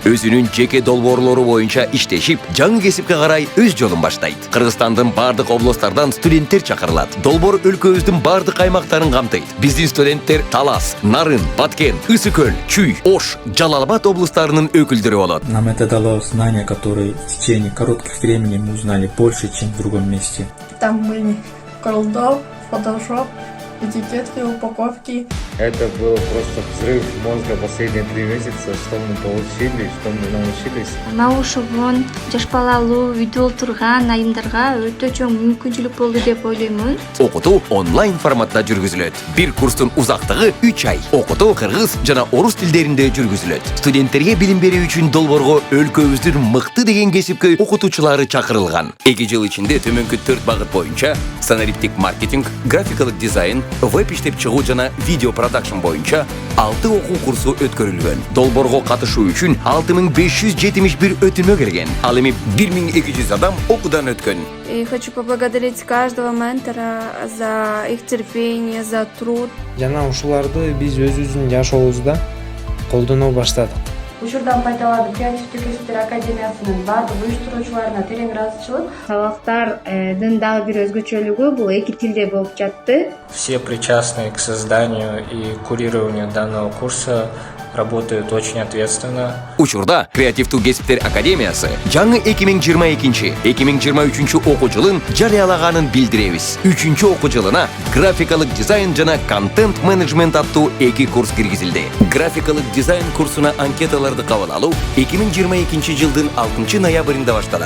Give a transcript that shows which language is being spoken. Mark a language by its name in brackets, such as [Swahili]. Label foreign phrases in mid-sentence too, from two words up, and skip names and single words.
[Kyrgyz] Өзүнүн жеке долбоорлору боюнча иштешип, жаңы кесипке карай өз жолун баштайт. Кыргызстандын бардык областтардан студенттер чакырылат. Долбоор өлкөбүздүн бардык аймактарын камтыйт. Биздин студенттер Талас, Нарын, Баткен, Ысык көл, Чүй, Ош, Жалал Абад областарынын өкүлдөрү болот. [Russian] Нам это дало знания, которые в течение коротких времени мы узнали больше, чем в другом месте. Там были Королдов, Фотошоп, этикетки, упаковки. Это было просто взрыв мозга последние 3 месяца, что мы получили, что мы научились. [Kyrgyz] Маушубун жаш балалуу үйдө отурган айымдарга өтө чоң мүмкүнчүлүк болду деп ойлоймун. Окутуу онлайн форматта жүргүзүлөт. Бир курстун узактыгы 3 ай. Окутуу кыргыз жана орус тилдеринде жүргүзүлөт. Студенттерге билим берүү үчүн долбоорго өлкөбүздүн мыкты деген кесипке окутуучулары чакырылган. 2 жыл ичинде төмөнкү 4 багыт боюнча санариптик маркетинг, графикалык дизайн, веб иштеп чыгуу жана видео продакшн боюнча 6 окуу курсу өткөрүлгөн. Долбоорго катышуу үчүн 6571 өтүнмө келген. Ал эми 1200 адам окуудан өткөн. [Russian] И хочу поблагодарить каждого ментора за их терпение, за труд. [Kyrgyz] Жана ушуларды биз өзүбүздүн жашообузда колдоно баштадык. Учурдан пайдаланып Креативдүү кесиптер академиясынын бардык уюштуруучуларына терең ыраазычылык. Сабактардын дагы бир өзгөчөлүгү бул 2 тилде болуп жатты. [Russian] Все причастные к созданию и курированию данного курса работают очень ответственно. [Kyrgyz] Учурда Креативдүү кесиптер академиясы жаңы 2022-2023 окуу жылын жарыялаганын билдиребиз. 3-чү окуу жылына графикалык дизайн жана контент менеджмент аттуу 2 курс киргизилди. Графикалык дизайн курсуна анкеталарды кабыл алуу 2022 жылдын 6 ноябрында башталат.